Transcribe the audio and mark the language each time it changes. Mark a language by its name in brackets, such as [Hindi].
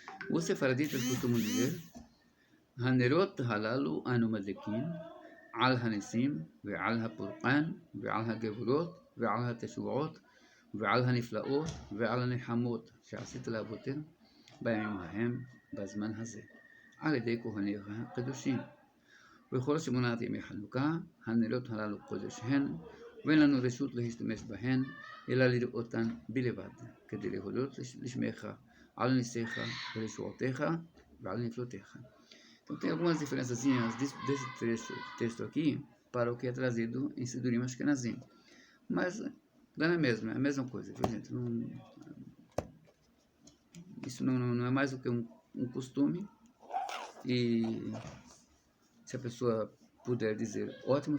[Portuguese] Os sefaraditas costumam dizer: [Hebrew] Hanerot halalu anu madlikin al hanesim ve'al hapurqan ve'al hagevurot ve'al hateshuot ve'al haniflaot ve'al hanehamot שעשית לאבותינו בימים ההם בזמן הזה על ידי כהניך הקדושים. וכל 8 ימי חנוכה הנרות הללו קודש הן, ואין לנו רשות להשתמש בהן אלא לראותן בלבד, כדי להודות לשמך על ניסיך ולשועותיך ועל נפלותיך. [Portuguese] Então tem algumas diferençazinhas desse texto aqui para o que é trazido em Sidurim Ashkenazim. Mas dá na mesma, é a mesma coisa, viu, gente? Isso não é mais do que um costume. E se a pessoa puder dizer, ótimo.